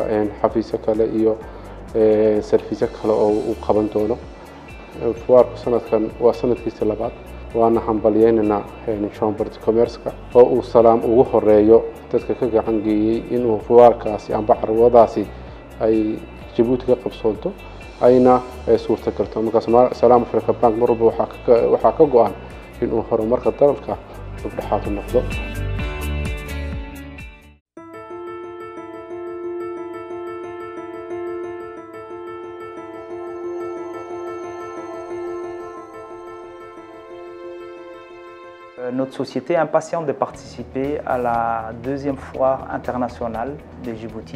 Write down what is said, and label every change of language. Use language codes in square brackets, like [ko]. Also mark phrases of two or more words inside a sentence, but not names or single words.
[so] xafiisyo kale iyo sarfiisyo kale oo uu qaban doono fuwaarku sanadkan waa sanadkiisa labaad waana hambalyeynana [fr] chamber de commerce- [so] ka oo uu salaam ugu horeeyo dadka ka gacan geeyay inuu fuwaarkaasi amba carwadaasi ay Djibouti ka qabsoonto ayna suurta galto markaas Salaam Africa Bank mar walba waxaa ka go'an inuu horumarka dalka dhexdhexaad u noqdo. [fr] Notre société est impatiente de participer à la deuxième foire internationale de Djibouti